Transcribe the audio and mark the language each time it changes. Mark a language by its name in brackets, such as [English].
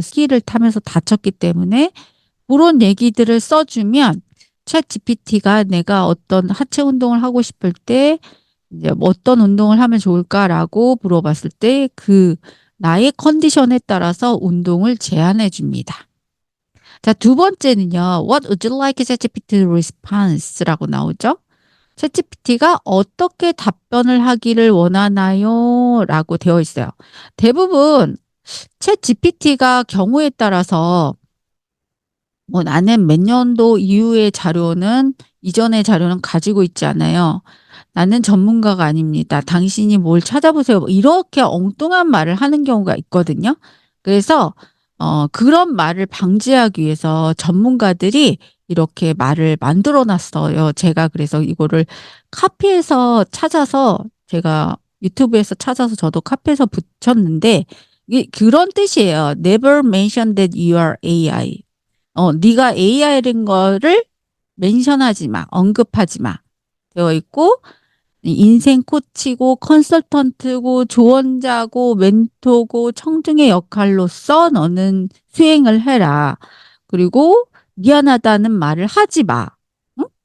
[Korean] 스키를 타면서 다쳤기 때문에 그런 얘기들을 써주면 챗 GPT가 내가 어떤 하체 운동을 하고 싶을 때 이제 어떤 운동을 하면 좋을까라고 물어봤을 때 그 나의 컨디션에 따라서 운동을 제안해 줍니다. 자, 두 번째는요. [English] What would you like ChatGPT response [Korean] 라고 나오죠? 챗GPT가 어떻게 답변을 하기를 원하나요? 라고 되어 있어요. 대부분 챗GPT가 경우에 따라서 뭐 나는 몇 년도 이후의 자료는 이전의 자료는 가지고 있지 않아요. 나는 전문가가 아닙니다. 당신이 뭘 찾아보세요. 이렇게 엉뚱한 말을 하는 경우가 있거든요. 그래서 그런 말을 방지하기 위해서 전문가들이 이렇게 말을 만들어 놨어요. 제가 그래서 이거를 카피해서 찾아서 제가 유튜브에서 찾아서 저도 카피해서 붙였는데 이게 그런 뜻이에요. [English] Never mention that you are AI. [Korean] 네가 AI인 거를 멘션하지 마. 언급하지 마. 되어 있고 인생 코치고 컨설턴트고 조언자고 멘토고 청중의 역할로서 너는 수행을 해라. 그리고 미안하다는 말을 하지 마. 응?